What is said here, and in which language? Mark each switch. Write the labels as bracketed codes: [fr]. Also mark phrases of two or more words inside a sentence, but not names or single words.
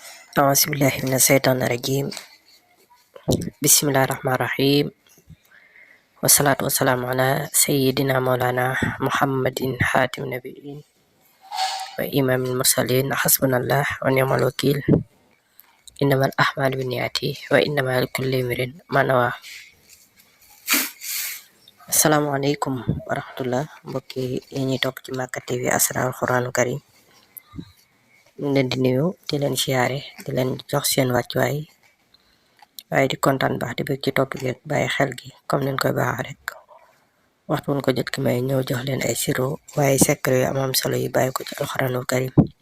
[ar] أعوذ بالله من الشيطان الرجيم. بسم الله الرحمن الرحيم، والصلاة والسلام على سيدنا مولانا محمد حاتم النبيين وإمام المرسلين. حسبنا الله ونعم الوكيل. إنما الأعمال بالنيات وإنما لكل امرئ ما نوى. السلام عليكم ورحمة الله [wo] mbokki yi ñuy topp ci Makka TV Asrar Quranul Karim, ñu leen di nuyu di leen siyaare di leen jox seen wàccuwaay, waaye di kontaan baax di bëgg ci topp gi bàyyi xel gi comme leen koy baax rek waxtu woon ko jot ki may ñëw jox leen ay siro waaye secret yu am solo yi bàyyi ko ci alxuraanul karim.